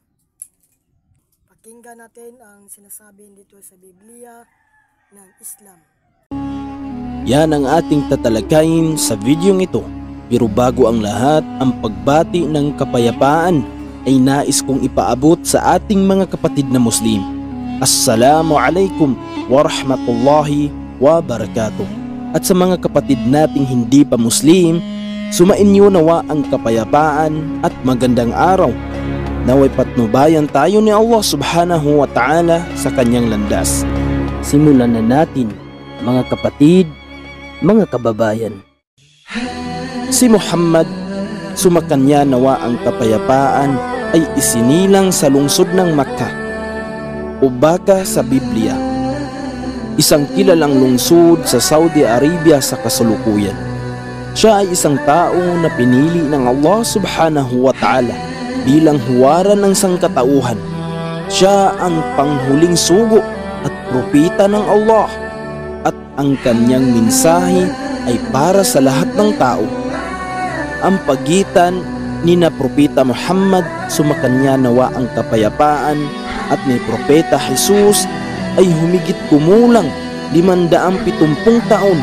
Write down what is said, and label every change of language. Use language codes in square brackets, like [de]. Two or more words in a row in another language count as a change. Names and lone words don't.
[tl] Pakinggan natin ang sinasabi dito sa Biblia ng Islam. Yan ang ating tatalakayin sa videong ito. Pero bago ang lahat, ang pagbati ng kapayapaan ay nais kong ipaabot sa ating mga kapatid na Muslim. [ar] السلام عليكم ورحمة الله وبركاته. [tl] At sa mga kapatid nating hindi pa Muslim, sumainyo nawa ang kapayapaan at magandang araw. Naway patnubayan tayo ni Allah [ar] سبحانه وتعالى [tl] sa kanyang landas. Simulan na natin, mga kapatid, mga kababayan. Si Muhammad, sumakanya nawa ang kapayapaan, ay isinilang sa lungsod ng Makkah o baka sa Biblia, isang kilalang lungsod sa Saudi Arabia sa kasalukuyan. Siya ay isang tao na pinili ng Allah [ar] سبحانه وتعالى [tl] bilang huwaran ng sangkatauhan. Siya ang panghuling sugo at propeta ng Allah, at ang kanyang mensahe ay para sa lahat ng tao. Ang pagitan ni na Propeta Muhammad, sumakanya nawa ang kapayapaan, at ni Propeta Jesus ay humigit kumulang 570 taon.